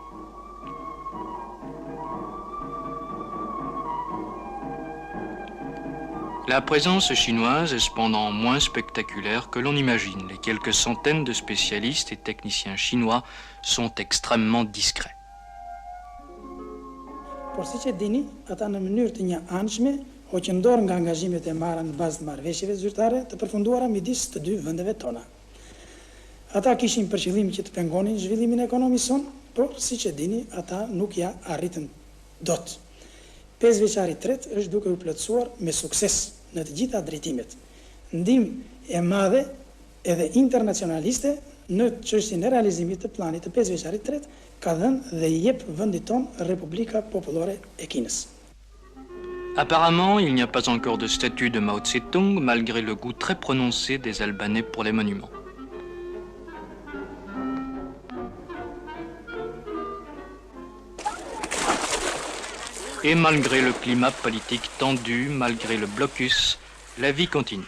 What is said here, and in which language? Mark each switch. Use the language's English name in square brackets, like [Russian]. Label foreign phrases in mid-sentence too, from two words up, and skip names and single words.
[French] La présence chinoise est cependant moins spectaculaire que l'on imagine. Les quelques centaines de spécialistes et techniciens chinois sont extrêmement discrets. [Albanian] Por siç e dini, ata në mënyrë të një anshme hoqëndor nga angazhimet e marra në bazë të marrëveshjeve zyrtare të përfunduara midis të dy vendeve tona. Ata kishin për qëllim që të pengonin zhvillimin ekonomik son, por siç e dini, ata nuk ja arritën dot. 5 vjeçari tret është duke u plotësuar me sukses në të gjitha drejtimet. Ndihmë e madhe edhe internacionaliste në çështjen e realizimit të planit të 5 vjeçarit tret ka dhënë dhe i jep vendit ton Republika Popullore e Kinës. [French] Apparemment, il n'y a pas encore de statue de Mao Tse-tung, malgré le goût très prononcé des Albanais pour les monuments. Et malgré le climat politique tendu, malgré le blocus, la vie continue.